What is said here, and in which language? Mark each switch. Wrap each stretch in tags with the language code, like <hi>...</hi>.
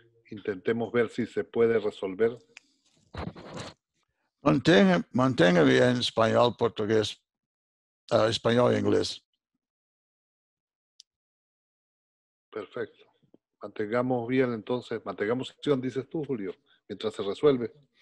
<es>Intentemos ver si se puede resolver.</es> <pt>Mantenha-me em espanhol, português, espanhol e inglês.</pt> <es>Perfecto. Mantengamos bien entonces, mantengamos acción, dices tú, Julio, mientras se resuelve.</es>